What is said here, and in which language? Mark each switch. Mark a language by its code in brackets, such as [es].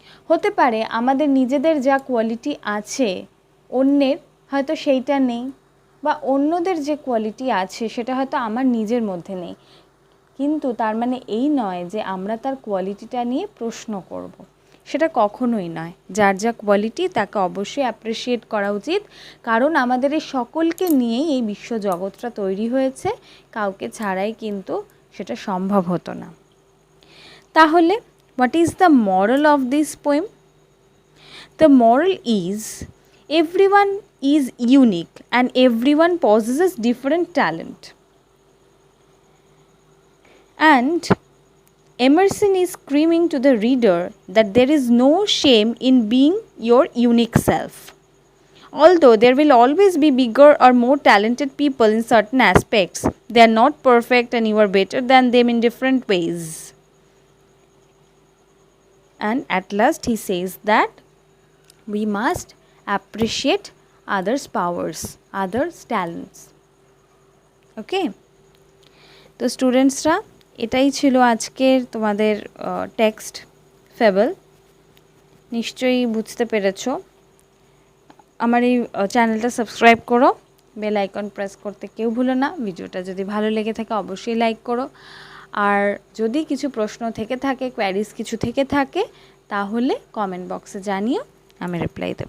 [bn] হতে পারে আমাদের নিজেদের যা কোয়ালিটি আছে অন্যের হয়তো সেইটা নেই, বা অন্যদের যে কোয়ালিটি আছে সেটা হয়তো আমার নিজের মধ্যে নেই, কিন্তু তার মানে এই নয় যে আমরা তার কোয়ালিটিটা নিয়ে প্রশ্ন করব। সেটা কখনোই নয়। যার যা কোয়ালিটি তাকে অবশ্যই অ্যাপ্রিসিয়েট করা উচিত, কারণ আমাদের এই সকলকে নিয়েই এই বিশ্বজগৎটা তৈরি হয়েছে, কাউকে ছাড়াই কিন্তু সেটা সম্ভব হতো না। তাহলে [en] what is the moral of this poem? The moral is everyone is unique and everyone possesses different talent. And Emerson is screaming to the reader that there is no shame in being your unique self. Although there will always be bigger or more talented people in certain aspects, they are not perfect and you are better than them in different ways. And at last he says that we must appreciate others' powers, others' talents. Okay? [bn] তো স্টুডেন্টসরা, এটাই ছিল আজকের তোমাদের text fable. নিশ্চয়ই বুঝতে পেরেছো। আমার এই চ্যানেলটা সাবস্ক্রাইব করো, বেল আইকন প্রেস করতে কেউ ভুলো না। ভিডিওটা যদি ভালো লেগে থাকে অবশ্যই লাইক করো। আর যদি কিছু প্রশ্ন থেকে থাকে, কোয়ারিজ কিছু থেকে থাকে, তাহলে কমেন্ট বক্সে জানিও, আমি রিপ্লাই দেবো।